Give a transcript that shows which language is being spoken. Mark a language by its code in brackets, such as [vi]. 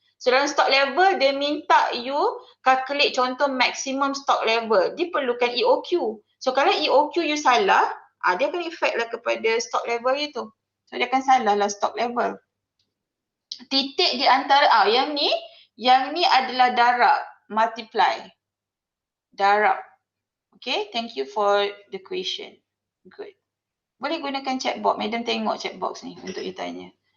[ms] So dalam stock level dia minta you calculate contoh maximum stock level. Dia perlukan EOQ. So kalau EOQ you salah, dia akan effect lah kepada stock level you tu. So dia akan salah lah stock level. Titik di antara, yang ni adalah darab, multiply. Darab. [en] Okay, thank you for the question. [ms] Good. Boleh gunakan chat box. Madam tengok chat box ni untuk you tanya.